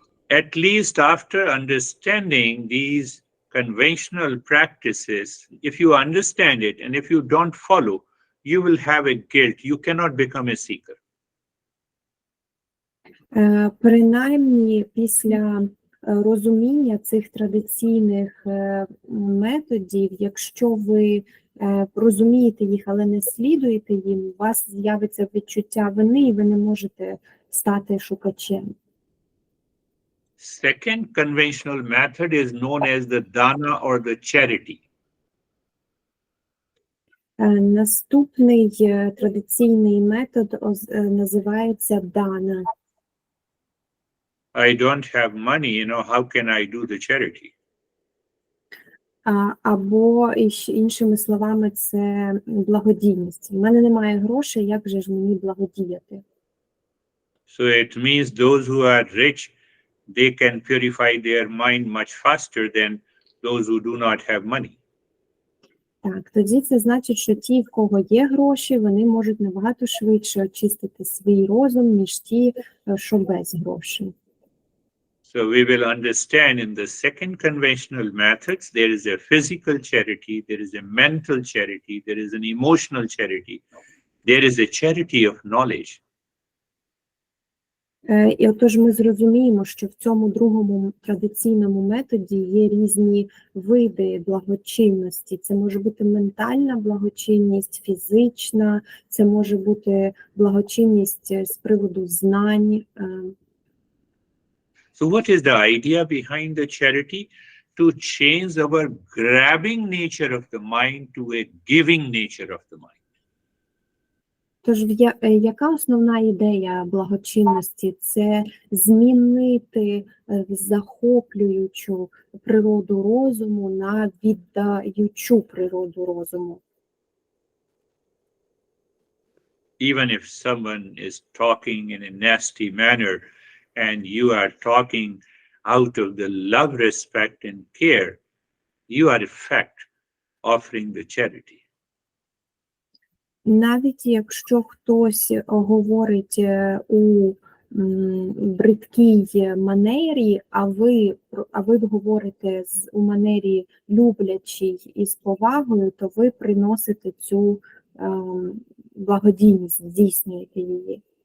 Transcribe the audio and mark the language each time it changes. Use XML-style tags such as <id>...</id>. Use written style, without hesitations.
<en>At least after understanding these conventional practices, if you understand it and if you don't follow, you will have a guilt. You cannot become a seeker.</en> <uk>Принаймні, після розуміння цих традиційних методів, якщо ви розумієте їх, але не слідуєте їм, у вас з'явиться відчуття вини, і ви не можете стати шукачем.</uk> <en>Second conventional method is known as the dana or the charity.</en> <uk>Наступний традиційний метод називається дана.</uk> <en>I don't have money, how can I do the charity?</en> <uk>Або, іншими словами, це благодійність. У мене немає грошей, як же ж мені благодіяти?</uk> <en>So it means those who are rich, they can purify their mind much faster than those who do not have money.</en> <uk>Так, тоді це значить, що ті, в кого є гроші, вони можуть набагато швидше очистити свій розум, ніж ті, що без грошей.</uk> <en>So we will understand in the second conventional methods, there is a physical charity, there is a mental charity, there is an emotional charity, there is a charity of knowledge.</en> <uk>І отож ми зрозуміємо, що в цьому другому традиційному методі є різні види благочинності. Це може бути ментальна благочинність, фізична, це може бути благочинність з приводу знань.</uk> <en>So what is the idea behind the charity? To change our grabbing nature of the mind to a giving nature of the mind.</en> <uk>Тож яка основна ідея благочинності? Це змінити захоплюючу природу розуму на віддаючу природу розуму.</uk> <en>Even if someone is talking in a nasty manner and you are talking out of the love, respect, and care, you are in fact offering the charity.</en> <uk>Навіть якщо хтось говорить у бридкій манері, а ви говорите у манері люблячій і з повагою, то ви приносите цю благодійність, здійснюєте її.</uk>